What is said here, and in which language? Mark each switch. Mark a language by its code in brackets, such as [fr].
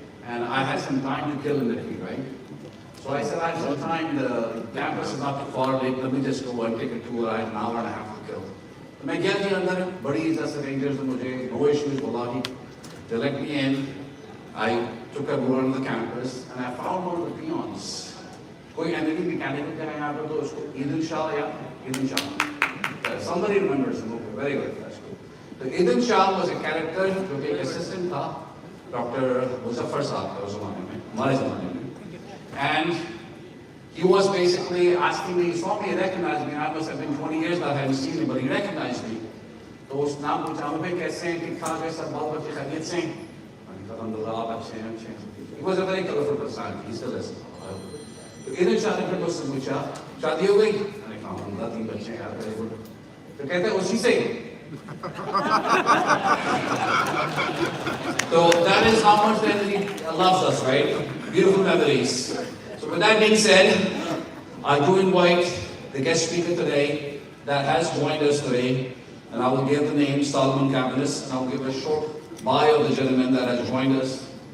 [en] And I had some time to kill in the tree, right? So I said, I have some time, the campus is not too far, let me just go and take a tour. I had an hour and a half to kill. So I [hi] gaya ji andar, badi izzat rangers ne mujhe, [en] no issues, wallahi. They let me in. I took a tour on the campus and I found one of the peons. [hi] कोई NED mechanical का है यहाँ पे तो उसको Eden Shah या Eden Shah. [en] Somebody remembers him. Okay, very good. That's good. So Eden Shah was a character [hi] जो कि एक assistant था Dr. Muzaffar साहब का उस ज़माने में, हमारे ज़माने में. [en] And he was basically asking me, he saw me, he recognized me. I must have been 20 years that I hadn't seen him, but he recognized me. [hi] तो उस नाम पूछा मैं कैसे हैं, ठीक ठाक है, सब बाल बच्चे खैरियत से हैं. अल्हम्दुलिल्लाह आप अच्छे हैं, अच्छे हैं. [en] He was a very colorful personality. He still is. [hi] तो Eden Shah ने फिर मुझसे पूछा, शादी हो गई? मैंने कहा अल्हम्दुलिल्लाह 3 बच्चे हैं यार, [en] very good. [hi] तो कहते हैं उसी से. [en] So that is how much NED loves us, right? Beautiful memories. So with that being said, I do invite the guest speaker today that has joined us today, and I will give the name Solomon Cabanis, and I will give a short bio of the gentleman that has joined us.